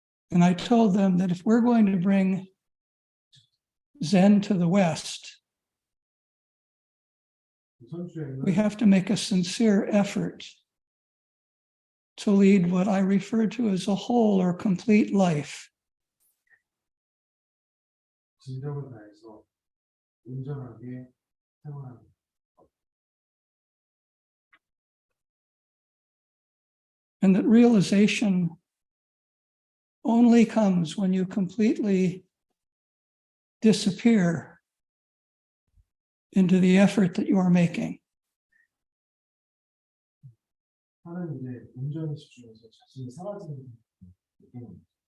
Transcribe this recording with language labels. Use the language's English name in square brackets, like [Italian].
[English] And I told them that if we're going to bring Zen to the West, we have to make a sincere effort to lead what I refer to as a whole or complete life. [Korean] 진정을 다해서 온전하게 생활하는. [English] And that realization only comes when you completely disappear into the effort that you are making. [Korean] 하나는 이제 온전히 집중해서 자신이 사라지는 느낌입니다.